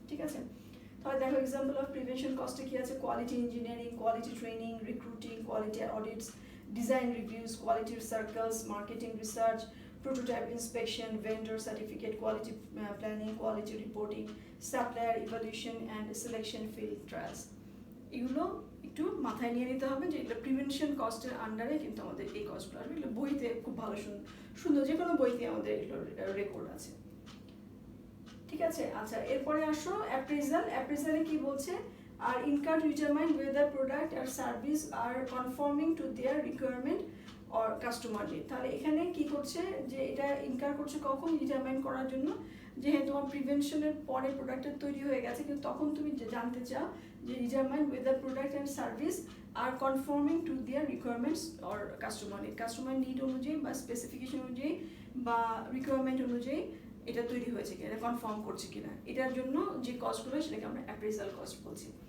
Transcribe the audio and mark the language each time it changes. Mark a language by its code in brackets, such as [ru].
[bn] ঠিক আছে, তাহলে দেখো [en] example of prevention কস্টে [bn] কি আছে, [en] Quality engineering, quality training, recruiting, quality audits, design reviews, quality circles, marketing research, prototype inspection, vendor certificate, quality planning, quality reporting, supplier evaluation and selection field trials. [bn] এগুলো একটু মাথায় নিয়ে নিতে হবে যে এগুলো প্রিভেনশন কস্টের আন্ডারে কিন্তু আমাদের এই কস্টগুলো আসবে। এগুলো বইতে খুব ভালো সুন্দর যে কোনো বইতে আমাদের এগুলো রেকর্ড আছে। ঠিক আছে, আচ্ছা এরপরে আসো অ্যাপ্রেজাল। অ্যাপ্রেজালে কি বলছে, [en] আর incur to determine whether product or service are conforming to their requirement or customer need। [bn] তাহলে এখানে কি করছে যে এটা ইনকার করছে কখন, ডিটারমাইন করার জন্য যে হ্যাঁ তোমার প্রিভেনশনের পরে প্রোডাক্টটা তৈরি হয়ে গেছে, কিন্তু তখন তুমি জানতে চাও যে [en] determine whether product and service are conforming to their requirements or customer need, [bn] customer need অনুযায়ী বা স্পেসিফিকেশন অনুযায়ী বা রিকোয়ারমেন্ট অনুযায়ী এটা তৈরি হয়েছে কিনা, এটা কনফার্ম করছে কিনা, এটার জন্য যে কস্টগুলো সেটাকে আমরা অ্যাপ্রেজাল কস্ট বলছি।